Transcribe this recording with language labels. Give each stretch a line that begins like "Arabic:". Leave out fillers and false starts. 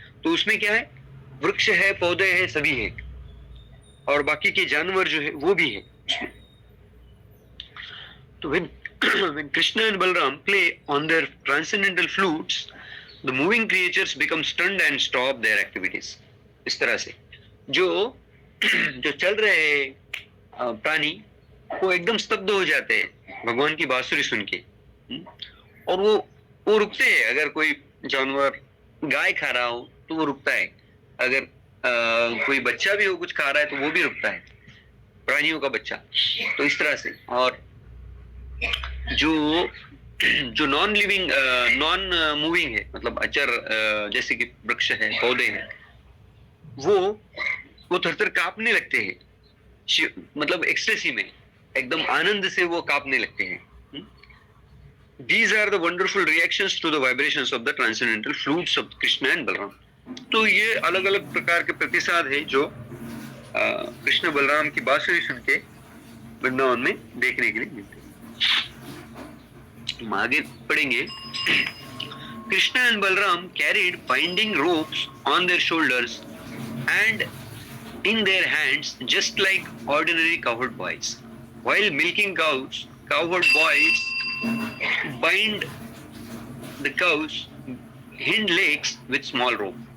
Hindi: तो उसमें क्या है, वृक्ष है, पौधे हैं, सभी है, और बाकी के जानवर जो है वो भी है।
English: तो when Krishna and Balram play on their transcendental flutes, the moving creatures become stunned and stop their activities.
Hindi: इस तरह से जो चल रहे प्राणी वो एकदम स्तब्ध हो जाते हैं भगवान की बांसुरी सुन के, और वो रुकते हैं। अगर कोई जानवर गाय खा रहा हो तो वो रुकता है, अगर कोई बच्चा भी हो कुछ खा रहा है तो वो भी रुकता है, प्राणियों का बच्चा। तो इस तरह से, और जो नॉन लिविंग नॉन मूविंग है, मतलब अचर जैसे कि वृक्ष है, पौधे हैं, वो थर-थर कांपने लगते हैं, मतलब एक्सटेसी में, एकदम आनंद से वो कांपने लगते हैं।
English: These are the wonderful reactions to the vibrations of the transcendental flutes of Krishna and Balram.
Hindi: तो ये अलग अलग प्रकार के प्रतिसाद है जो कृष्ण बलराम की बांसुरी सुन के वृंदावन में देखने के लिए मिलते हैं। हम आगे पढ़ेंगे।
English: Krishna and Balram carried binding ropes on their shoulders and in their hands just like ordinary cowherd boys. While milking cows, cowherd boys bind the cow's hind legs with small rope.